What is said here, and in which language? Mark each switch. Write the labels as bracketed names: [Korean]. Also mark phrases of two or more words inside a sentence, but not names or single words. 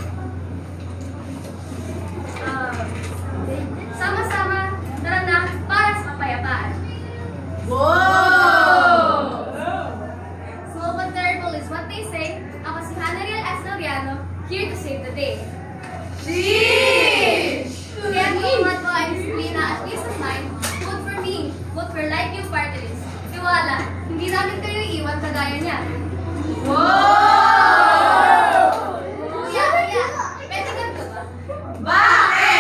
[Filipino] Sama-sama, tara na para sa kapayapaan. Wow! [English] Small but terrible is what they say. [Filipino] Ako si Hanariel S. Laureano, [English] here to save the day. [Filipino] Sheesh! Kaya kung what mo ay disiplina at [English] peace of mind, vote for me, vote for Like You Party List. [Filipino] Tiwala, hindi namin kayo iiwan kagaya niya. Wow! Kuya, pwede ganito ba? Bakit?